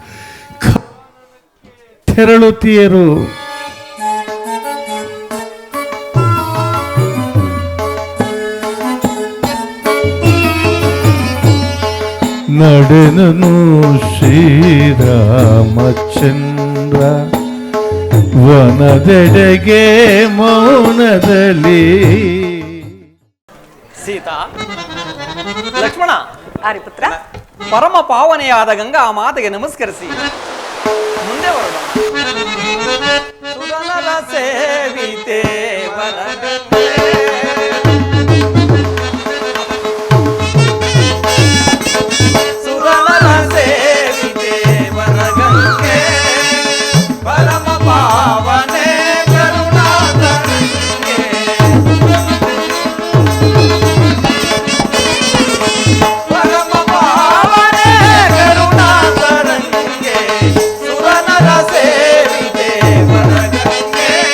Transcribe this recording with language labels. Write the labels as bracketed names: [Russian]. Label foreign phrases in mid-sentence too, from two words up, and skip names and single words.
[Kannada] ನಡೆನನು ಶ್ರೀರಾಮಚಂದ್ರ ವನದೆಡೆಗೆ ಮೌನದಲ್ಲಿ. ಸೀತಾ, ಲಕ್ಷ್ಮಣ, ಆರಿಪುತ್ರ, ಪರಮ ಪಾವನೆಯಾದ ಗಂಗಾ ಮಾತೆಗೆ ನಮಸ್ಕರಿಸಿ ಮುಂದೆ ಹೊರಡೋಣ. ಸುರನರ ಸೇವಿತೆ ವರಗಂಗೆ, ಸುರನರ ಸೇವಿತೆ ವರಗಂಗೆ, ಪರಮ ಪಾವನೆ ಕರುಣಾತರಂಗೆ, ಪರಮ ಪಾವನೆ ಕರುಣಾತರಂಗೆ, ಸುರನರ ಸೇವಿತೆ ವರಗಂಗೆ.